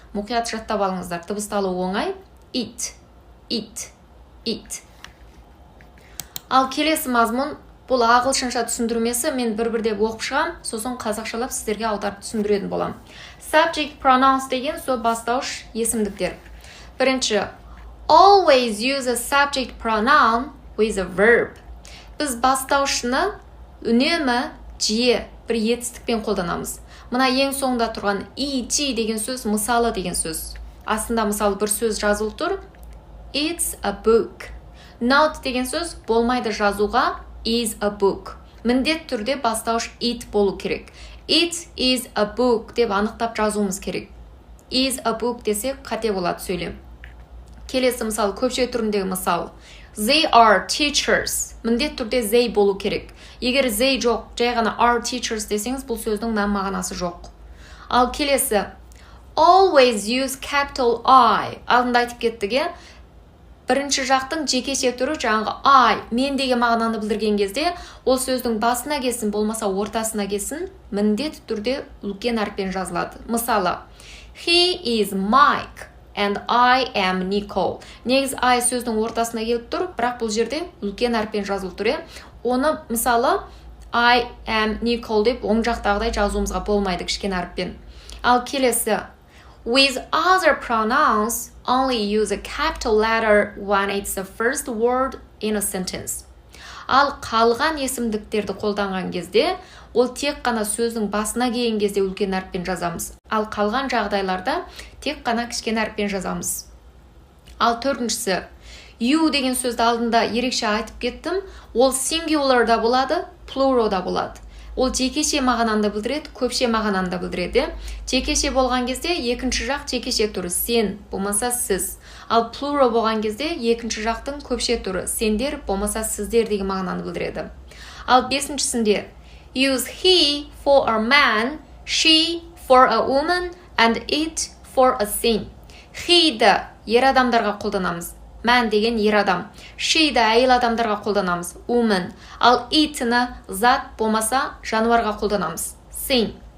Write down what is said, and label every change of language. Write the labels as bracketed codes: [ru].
[kk] Мұқият жаттап алыңыздар, дыбысталу оңай. [en] It, it, it. [kk] Ал келесі мазмұн, бұл ағылшынша түсіндірмесі, мен бір-бірде оқып шығам, сосын қазақшалап сіздерге аударып түсіндіретін болам. [en] Subject pronouns [kk] деген сол бастауыш есімдіктер. Бірінші, [en] always use a subject pronoun with a verb. [kk] Біз бастаушыны үнемі жиі бір етістікпен қолданамыз. Мына ең соңында тұрған et деген сөз мысалы деген сөз. Астында мысалы бір сөз жазылып тұр. [en] It's a book. [kk] Not деген сөз болмайды жазуға. [en] Is a book. [kk] Міндет түрде бастауыш it болу керек. [en] It is a book [kk] деп анықтап жазуымыз керек. [en] Is a book [kk] десе қате болады сөйлем. Келесі мысалы көпше түріндегі мысал. [en] They are teachers. [kk] Міндет түрде they болу керек. Егер they жоқ, жай ғана [en] are teachers [kk] десеңіз, бұл сөздің мән мағынасы жоқ. Ал келесі [en] always use capital I. [kk] Алдында айтып кеттік, бірінші жақтың жекеше түрі жаңағы I, мен деген мағынаны білдірген кезде, ол сөздің басына келсін, болмаса ортасына келсін, міндет түрде үлкен әріппен жазылады. Мысалы, [en] he is Mike and I am Nicole. [kk] Негіз I сөздің ортасына келіп тұр, бірақ бұл жерде үлкен әріппен жазылып тұр. Оны мысалы [en] I am Nicole [kk] деп оң жақтағыдай жазуымызға болмайды кішкене әріппен. Ал келесі [en] with other pronouns only use a capital letter when it's the first word in a sentence. [kk] Ал қалған есімдіктерді қолданған кезде, ол тек қана сөздің басына келген кезде үлкен әріппен жазамыз. Ал қалған жағдайларда тек қана кішкене әріппен жазамыз. Ал төртіншісі, you деген сөзді алдында ерекше айтып кеттім, ол singular да болады, plural да болады. Ол жекеше мағынаны білдіреді, көпше мағынаны білдіреді. Жекеше болған кезде екінші жақ жекеше түрі сен, болмаса сіз. Ал plural болған кезде екінші жақтың көпше түрі сендер, болмаса сіздер деген мағынаны білдіреді. Ал бесіншісінде [en] use he for a man, she for a woman and it for a thing. [kk] He-ді ер адамдарға қолданамыз. Man деген ер адам. She-ді әйел адамдарға қолданамыз. Woman. Ал it-ні зат болмаса жануарға қолданамыз. Thing.